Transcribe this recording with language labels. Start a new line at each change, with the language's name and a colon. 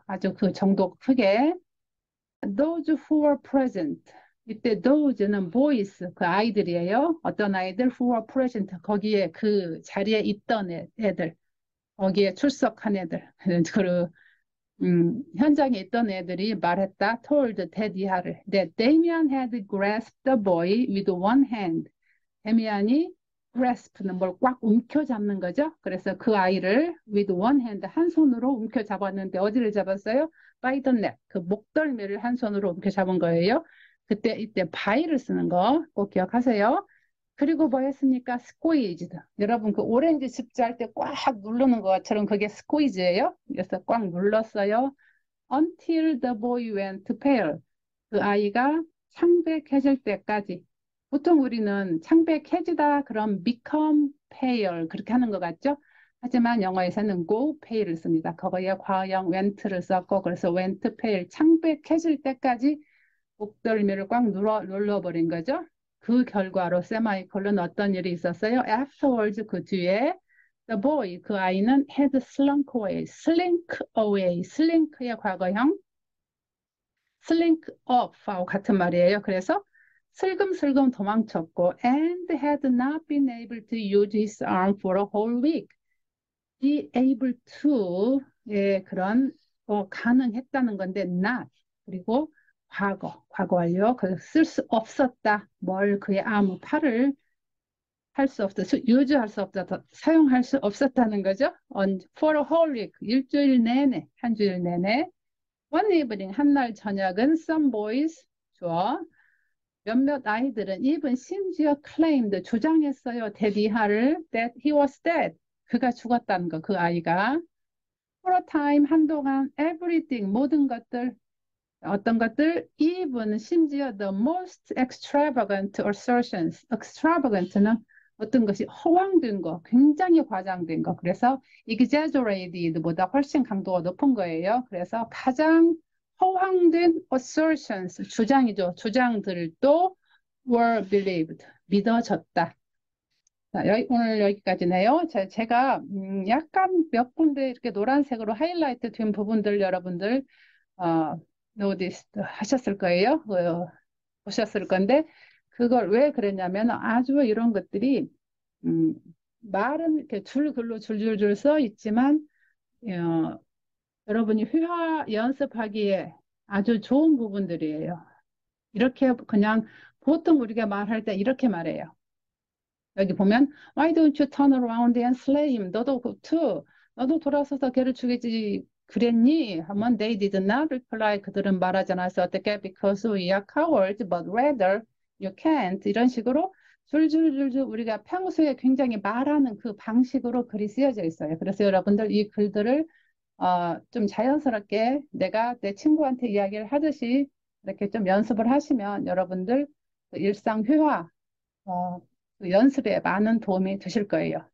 Korean: 아주 그 정도 크게.
English: Those who were present.
Korean: 이때
English: those는 boys,
Korean: 그 아이들이에요. 어떤 아이들?
English: who were present.
Korean: 거기에 그 자리에 있던 애들. 거기에 출석한 애들. 그 현장에 있던 애들이 말했다.
English: told
Korean: 데디아를
English: that Damien had grasped the boy with one hand.
Korean: 데미안이 grasp는 뭘 꽉 움켜잡는 거죠. 그래서 그 아이를
English: with one hand,
Korean: 한 손으로 움켜잡았는데 어디를 잡았어요?
English: by the neck,
Korean: 그 목덜미를 한 손으로 움켜잡은 거예요. 이때 by를 쓰는 거 꼭 기억하세요. 그리고 뭐 했습니까?
English: squeezed.
Korean: 여러분 그 오렌지 즙잘 때 꽉 누르는 것처럼 그게 squeeze예요. 그래서 꽉 눌렀어요.
English: until the boy went pale.
Korean: 그 아이가 창백해질 때까지. 보통 우리는 창백해지다 그럼
English: become pale
Korean: 그렇게 하는 것 같죠? 하지만 영어에서는
English: go pale
Korean: 을 씁니다. 거기에 과형 went를 썼고 그래서
English: went pale,
Korean: 창백해질 때까지 목덜미를 꽉 눌러버린 거죠. 그 결과로 세마이콜론 어떤 일이 있었어요?
English: Afterwards,
Korean: 그 뒤에
English: the boy,
Korean: 그 아이는
English: had slunk away, slink away,
Korean: slink의 과거형
English: slink off하고
Korean: 같은 말이에요.
English: 그래서 슬금슬금 도망쳤고 and had not been able to use his arm for a whole week. be able to의
Korean: 그런 가능했다는 건데 not 그리고 과거 완료. 그래서 쓸 수 없었다. 뭘 그의 아무 팔을 할 수 없다. 유지할 수 없다. 사용할 수 없었다는 거죠.
English: for a whole week.
Korean: 일주일 내내, 한 주일 내내.
English: One evening,
Korean: 한날 저녁은
English: some boys,
Korean: 주어, 몇몇 아이들은
English: even
Korean: 심지어
English: claimed,
Korean: 주장했어요. 데디하를
English: that he was dead.
Korean: 그가 죽었다는 거, 그 아이가.
English: For a time,
Korean: 한동안 everything, 모든 것들, 어떤 것들,
English: even
Korean: 심지어
English: the most extravagant assertions.
Korean: extravagant는 어떤 것이 허황된 거, 굉장히 과장된 거. 그래서 exaggerated보다 훨씬 강도가 높은 거예요. 그래서 가장 허황된
English: assertions,
Korean: 주장이죠. 주장들도
English: were believed,
Korean: 믿어졌다. 자, 오늘 여기까지네요. 제가 약간 몇 군데 이렇게 노란색으로 하이라이트 된 부분들 여러분들 노티스 하셨을 거예요. 보셨을 건데 그걸 왜 그랬냐면 아주 이런 것들이 음, 말은 이렇게 줄글로 줄줄줄 써 있지만 어, 여러분이 회화 연습하기에 아주 좋은 부분들이에요. 이렇게 그냥 보통 우리가 말할 때 이렇게 말해요.
English: 여기 보면 Why don't you turn around and slay him?
Korean: 너도 돌아서서 걔를 죽이지 그랬니? 하면
English: they did not reply.
Korean: 그들은 말하지 않았어. 어떻게?
English: Because we are cowards, but rather you can't.
Korean: 이런 식으로 줄줄줄줄 우리가 평소에 굉장히 말하는 그 방식으로 글이 쓰여져 있어요. 그래서 여러분들 이 글들을 좀 자연스럽게 내가 내 친구한테 이야기를 하듯이 이렇게 좀 연습을 하시면 여러분들 그 일상 회화 그 연습에 많은 도움이 되실 거예요.